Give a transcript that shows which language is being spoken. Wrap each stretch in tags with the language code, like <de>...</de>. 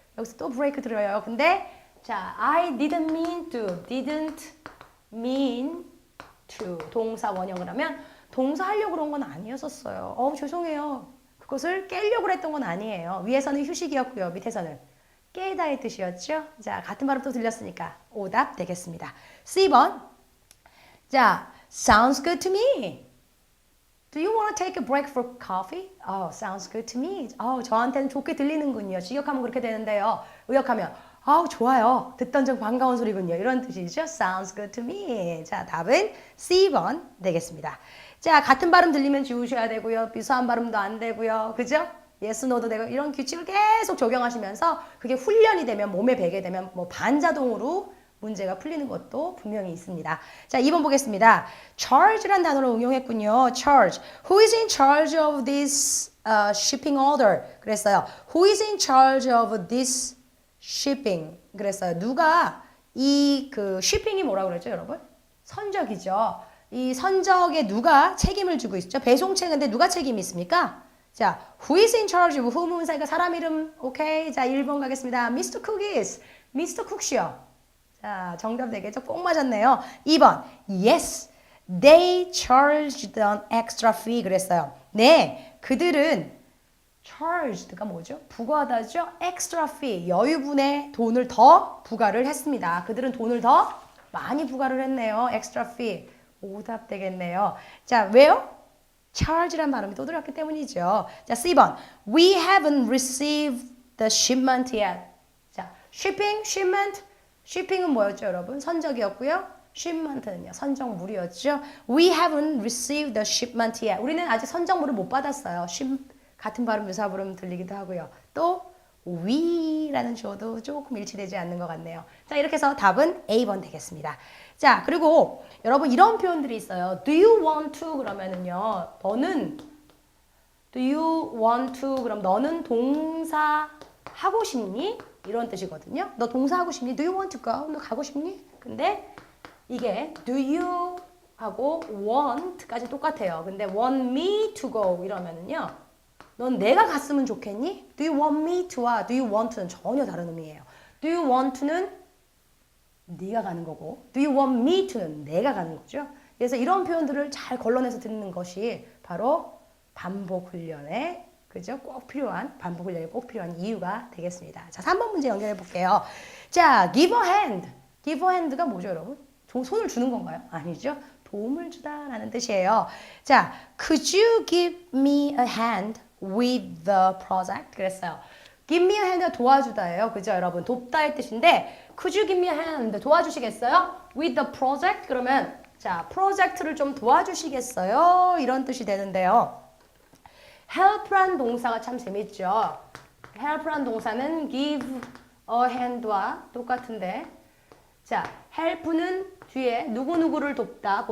<ko>여기서 또 브레이크 들어요. 근데 자,</ko> <en>I didn't mean to</en> <ko>동사 원형을 하면 동사 하려고 그런 건 아니었었어요. 죄송해요. 그것을 깨려고 했던 건 아니에요. 위에서는 휴식이었고요. 밑에서는 깨다의 뜻이었죠. 자, 같은 발음 또 들렸으니까 오답 되겠습니다. C번 자,</ko> <en>sounds good to me. Do you want to take a break for coffee? Oh, sounds good to me.</en> <ko>저한테는 좋게 들리는군요. 직역하면 그렇게 되는데요. 의역하면 좋아요. 듣던 중 반가운 소리군요. 이런 뜻이죠.</ko> <en>Sounds good to me.</en> <ko>자, 답은 C번 되겠습니다. 자, 같은 발음 들리면 지우셔야 되고요. 비슷한 발음도 안 되고요. 그죠? yes, no도 되고 이런 규칙을 계속 적용하시면서 그게 훈련이 되면 몸에 배게 되면 뭐 반자동으로 문제가 풀리는 것도 분명히 있습니다. 자, 2번 보겠습니다. charge란 단어를 응용했군요.</ko> <en>charge. Who is in charge of this shipping order?</en> <ko>그랬어요.</ko> <en>Who is in charge of this shipping?</en> <ko>그랬어요. 누가 이 그 shipping이 뭐라고 그랬죠, 여러분? 선적이죠. 이 선적에 누가 책임을 지고 있죠? 배송책인데 누가 책임이 있습니까? 자,</ko> <en>who is in charge of who</en> <ko>문사니까 사람 이름. 오케이. 자, 1번 가겠습니다. Mr. Cook is. Mr. Cook시요. 자, 정답 되겠죠? 꼭 맞았네요. 2번.</ko> <en>Yes, they charged an extra fee.</en> <ko>그랬어요. 네, 그들은 charged가 뭐죠? 부과하다죠?</ko> <en>extra fee.</en> <ko>여유분의 돈을 더 부과를 했습니다. 그들은 돈을 더 많이 부과를 했네요.</ko> <en>extra fee.</en> <ko>오답 되겠네요. 자, 왜요? charge란 발음이 또 들어갔기 때문이죠. 자, C번.</ko> <en>We haven't received the shipment yet.</en> <ko>자, shipment. shipping은 뭐였죠, 여러분? 선적이었고요. shipment는요, 선적물이었죠.</ko> <en>We haven't received the shipment yet.</en> <ko>우리는 아직 선적물을 못 받았어요. 같은 발음, 유사 발음 들리기도 하고요. 또 we라는 주어도 조금 일치되지 않는 것 같네요. 자, 이렇게 해서 답은 A번 되겠습니다. 자, 그리고 여러분 이런 표현들이 있어요.</ko> <en>Do you want to? 그러면은요, Do you want to?</en> <ko>그럼 너는 동사 하고 싶니? 이런 뜻이거든요. 너 동사하고 싶니?</ko> <en>Do you want to go?</en> <ko>너 가고 싶니? 근데 이게 do you 하고 want까지 똑같아요.</ko> <en>근데 want me to go</en> <ko>이러면은요. 넌 내가 갔으면 좋겠니?</ko> <en>Do you want me to</en> <ko>와 do you want to는 전혀 다른 의미예요. Do you want to는 네가 가는 거고 do you want me to는 내가 가는 거죠. 그래서 이런 표현들을 잘 걸러내서 듣는 것이 바로 반복 훈련에 그죠? 꼭 필요한, 반복 훈련이 꼭 필요한 이유가 되겠습니다. 자, 3번 문제 연결해 볼게요. 자, give a hand. give a hand가 뭐죠, 여러분? 손을 주는 건가요? 아니죠. 도움을 주다라는 뜻이에요.</ko> <en>자, could you give me a hand with the project?</en> <ko>그랬어요. give me a hand 도와주다예요. 그죠, 여러분? 돕다의 뜻인데</ko> <en>could you give me a hand</en> <ko>도와주시겠어요?</ko> <en>with the project?</en> <ko>그러면 자, 프로젝트를 좀 도와주시겠어요? 이런 뜻이 되는데요. help란 동사가 참 재밌죠. help란 동사는 give a hand와 똑같은데 자, help는 뒤에 누구누구를 돕다.</ko>